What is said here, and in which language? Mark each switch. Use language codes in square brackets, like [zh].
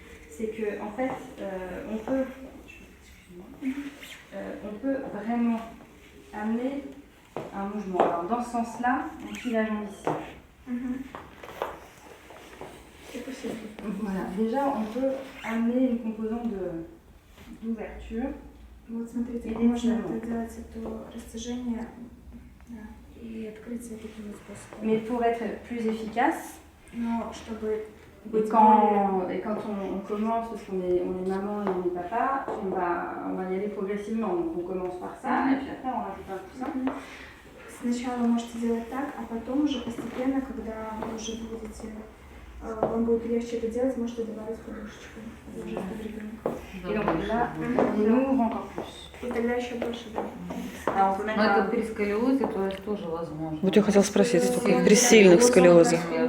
[fr] C'est que en fait, on peut, on peut vraiment amener un mouvement. Alors dans ce sens-là, on plie la jambe ici. C'est possible. Voilà. Déjà, on peut amener une composante d'ouverture. [ru] Вот смотрите, Или можно тяну. это делать, это растяжение и открытие таким вот способом. [fr] Mais pour être plus efficace, [ru] Но чтобы быть [fr] Et quand on commence, parce qu'on est maman et on est papa, on va y aller progressivement. Donc on commence par ça, et puis après on rajoute un coussin. [ru] Сначала вы можете делать так, а потом уже постепенно, когда вы уже будете, вам будет легче это делать, можете добавить подушечку. Уже под ребенка. [fr] Et donc là, on ouvre encore plus. [ru] И тогда еще больше, да. [fr] Alors on peut mettre [ru] Но это при сколиозе, то есть тоже возможно. Вот я хотела спросить, только при сильных сколиозах.